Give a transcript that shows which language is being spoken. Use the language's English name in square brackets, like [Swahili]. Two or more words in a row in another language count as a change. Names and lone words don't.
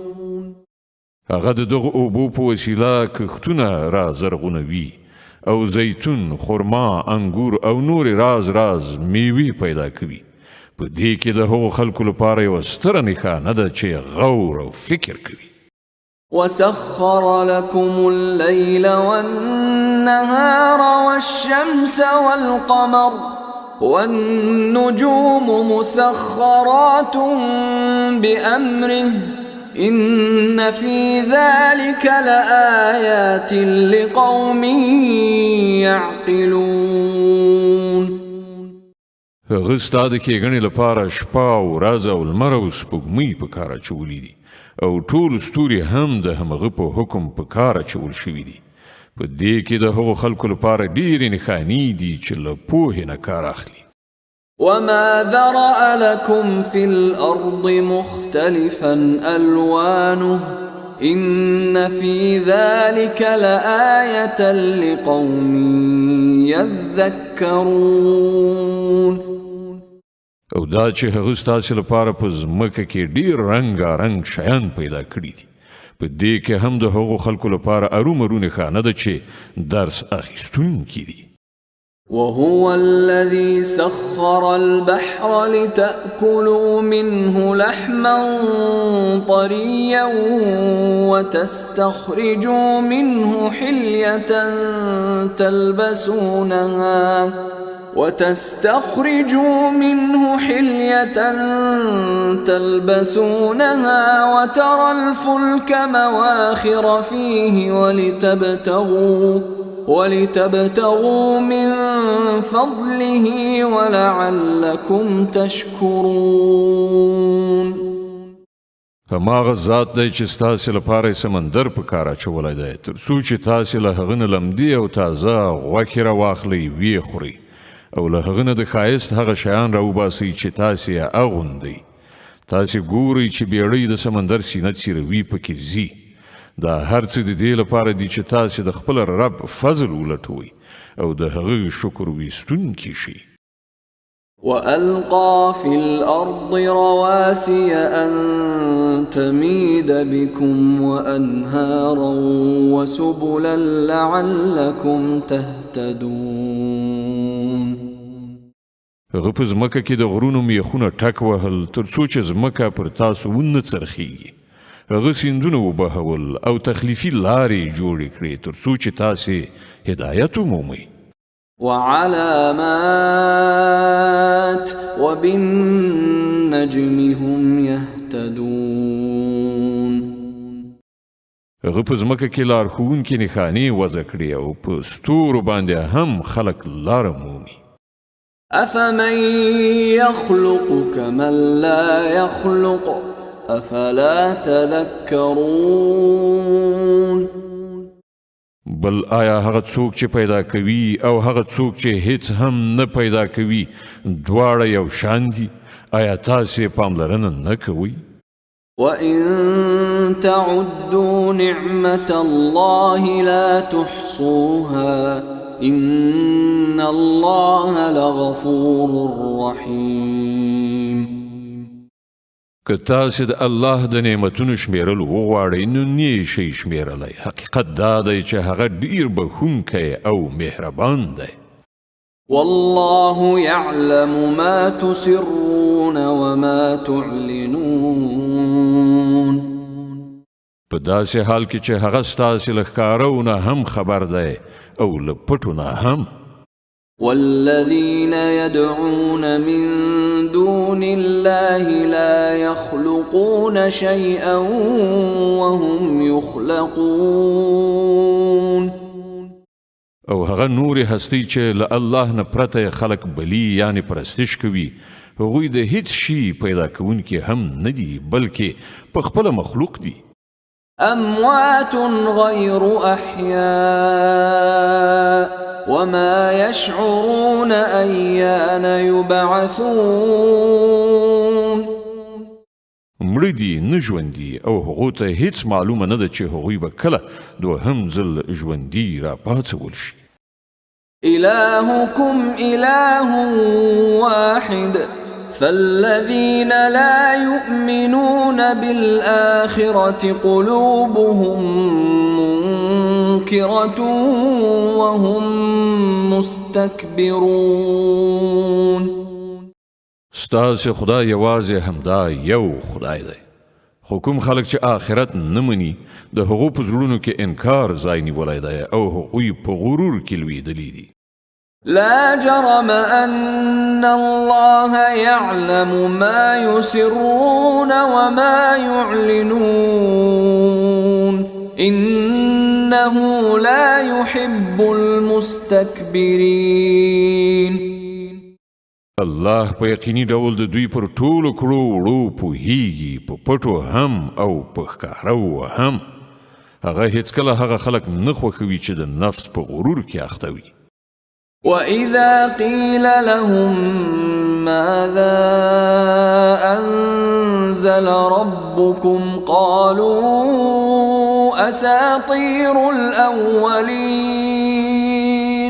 [Pashto] هغه د دغه اوبو په وسیله کښتونه را زرغونوي او زیتون، خرما، انګور او نور راز میوې پیدا کوي. په دې کې د هغو خلکو لپاره یوه ستره نښانه ده چې غور او فکر کوي. [Arabic] وسخر لكم الليل والنهار والشمس والقمر والنجوم مسخرات بأمره إن في ذلك لآيات لقوم يعقلون. [Pashto] هغه ستا د کېږنې لپاره شپه او ورځ او لمر او سپوږمۍ په کار اچولي دي او ټول ستوري هم د همغه په حکم په کار اچول شوي دي. په دې کې د هغو خلکو لپاره ډېرې نښانې دي چې له پوهې نه کار اخلي. [Arabic] وما ذرأ لكم في الأرض مختلفا ألوانه إن في ذلك لآية لقوم يذكرون. [Pashto] او دا چې هغه ستاسې لپاره په ځمکه کې ډېر رنګارنګ شیان پیدا کړي دي، په دې کې هم د هغو خلکو لپاره ارومرو نښانه ده چې درس اخیستونکي دي. [Arabic] وهو الذي سخر البحر لتأكلوا منه لحما طريا وتستخرجوا منه حلية تلبسونها وترى الفلك مواخر فيه ولتبتغوا من فضله ولعلكم تشكرون. [Pashto] هماغه ذات دی چې ستاسې لپاره سمندر په کار اچولی دی تر څو چې تاسې له هغه نه لمدې او تازه غوښې راواخلئ ویې خورئ او له هغه نه د ښایست هغه شیان راوباسئ چې تاسې یې اغوندئ. تاسې ګورئ چې بیړۍ د سمندر سینه څیروي پکې ځي. دا هر څه د دې لپاره دي چې تاسې د خپل رب فضل ولټوئ او د هغه شکر ویستونکي شئ. [Arabic] وألقى في الأرض رواسي أن تميد بكم وأنهارا وسبلا لعلكم تهتدون. [Pashto] هغه په ځمکه کې د غرونو میخونه ټک وهل تر څو چې ځمکه پر تاسو ونه څرخیږي. هغه سیندونه وبهول او تخلیفي لارې جوړې کړې تر څو چې تاسې هدایت ومومئ. [Arabic] وعلامات وبالنجم هم يهتدون. [Pashto] هغه په ځمکه کې لارښوونکې نښانې وضع کړې او په ستورو باندې هم خلک لاره مومي. [Arabic] أفمن يخلق كمن لا يخلق أفلا تذكرون. [Pashto] بل آیا هغه څوک چې پیدا کوي او هغه څوک چې هیڅ هم نه پیدا کوي دواړه یو شان دي؟ آیا تاسې پاملرنه نه کوئ؟ [Arabic] وإن تعدوا نعمة الله لا تحصوها إن الله لغفور رحيم. [Pashto] که تاسې د الله د نعمتونو شمیرل وغواړئ نو نه شئ شمیرلی. حقیقت دا دی چې هغه ډیر بخښونکی او مهربان دی. [Arabic] والله يعلم ما تسرون وما تعلنون. [Pashto] په داسې حال کې چې هغه ستاسې له ښکارو نه هم خبر دی او له پټو نه هم. [Arabic] والذين يدعون من دون الله لا يخلقون شيئا وهم يخلقون. [Pashto] او هغه نور هستی چې له الله نه پرته خلق بلی یعنی پرستش کوي هغوی د هیڅ شي پیدا کوونکي هم نه دي بلکې په خپل مخلوق دي. [Arabic] اموات غير احياء وما يشعرون أيان يبعثون. [Pashto] مړه دي نه ژوندي او هغو ته هیڅ معلومه نه ده چې هغوی به کله دوهم ځل ژوندي راپاڅول شي. [Arabic] إلهكم إله واحد فالذين لا يؤمنون بالآخرة قلوبهم منكرة وهم مستكبرون. [Pashto] ستاسې خدای یوازې همدا یو خدای دی، خو کوم خلک چې آخرت نه مني د هغو په زړونو کې انکار ځای نیولی دی او هغوی په غرور کې لویدلي دي. [Arabic] لا جرم أن الله يعلم ما يسرون وما يعلنون إنه لا يحب المستكبرين. [Pashto] الله په یقیني ډول د دوی پر ټولو کړو وړو پوهیږي، په پټو هم او په ښکارو هم. هغه هیڅکله هغه خلک نه خوښوي چې د نفس په غرور کې اخته وي. [Arabic] وَإِذَا قِيلَ لَهُم مَّاذَا أَنزَلَ رَبُّكُمْ قَالُوا أَسَاطِيرُ الْأَوَّلِينَ.